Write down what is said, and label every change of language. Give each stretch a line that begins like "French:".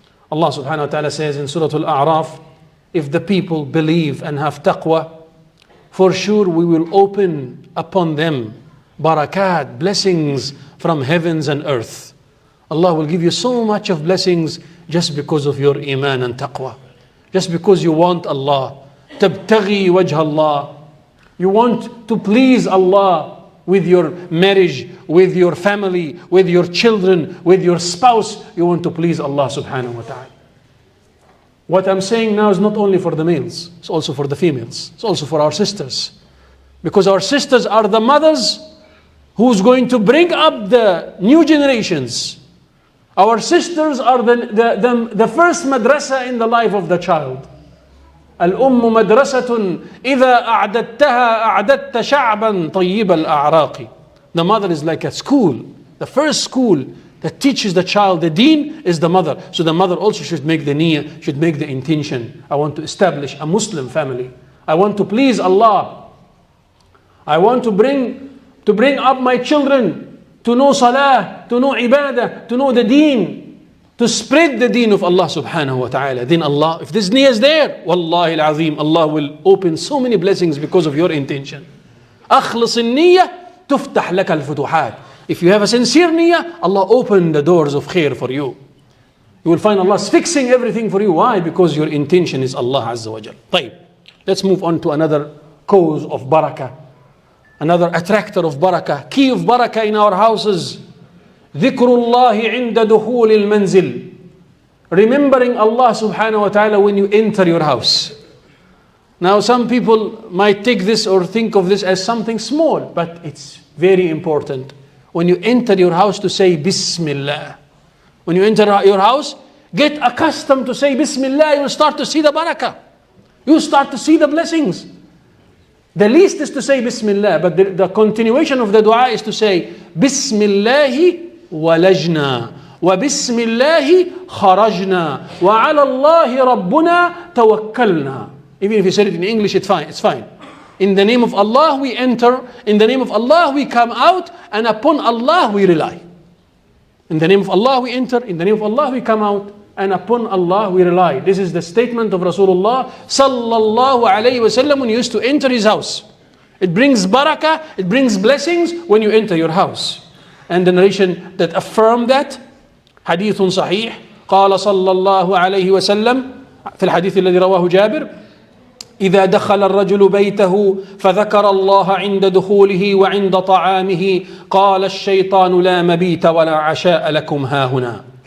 English: Allah subhanahu wa ta'ala says in Surah Al-A'raf, if the people believe and have taqwa, for sure we will open upon them barakat, blessings from heavens and earth. Allah will give you so much of blessings just because of your iman and taqwa. Just because you want Allah.
Arabic: تَبْتَغِي وَجْهَ Allah.
English: You want to please Allah with your marriage, with your family, with your children, with your spouse. You want to please Allah subhanahu wa ta'ala. What I'm saying now is not only for the males, it's also for the females. It's also for our sisters. Because our sisters are the mothers who's going to bring up the new generations. Our sisters are the first madrasa in the life of the child.
Arabic: الأم مدرسة إذا أعددتها أعددت شعبا طيب الأعراق.
English: The mother is like a school. The first school that teaches the child the deen is the mother. So the mother also should make the niyyah, should make the intention. I want to establish a Muslim family. I want to please Allah. I want to bring up my children to know salah, to know ibadah, to know the deen, to spread the deen of Allah subhanahu wa ta'ala. Then Allah, if this niyyah is there, wallahi al-azim, Allah will open so many blessings because of your intention.
Arabic: أخلص النية تفتح لك الفتوحات.
English: If you have a sincere niyyah, Allah open the doors of khair for you. You will find Allah fixing everything for you. Why? Because your intention is Allah Azza wa Jal.
Arabic: طيب.
English: Let's move on to another cause of barakah. Another attractor of barakah. Key of barakah in our houses.
Arabic: ذكر الله عند دخول المنزل.
English: Remembering Allah subhanahu wa ta'ala when you enter your house. Now some people might take this or think of this as something small, but it's very important. When you enter your house to say Bismillah. When you enter your house, get accustomed to say Bismillah, you will start to see the barakah. You will start to see the blessings. The least is to say Bismillah, but the continuation of the dua is to say Bismillahi walajna.
Arabic: وبسم الله خرجنا وعلى الله ربنا توكلنا.
English: Even if you said it in English, it's fine. It's fine. In the name of Allah we enter, in the name of Allah we come out, and upon Allah we rely. In the name of Allah we enter, in the name of Allah we come out, and upon Allah we rely. This is the statement of Rasulullah sallallahu alayhi wasallam when he used to enter his house. It brings barakah, it brings blessings when you enter your house. And the narration that affirm that,
Arabic: حديث صحيح قال صلى الله عليه وسلم في الحديث الذي رواه جابر إذا دخل الرجل بيته فذكر الله عند دخوله وعند طعامه قال الشيطان لا مبيت ولا عشاء لكم هاهنا.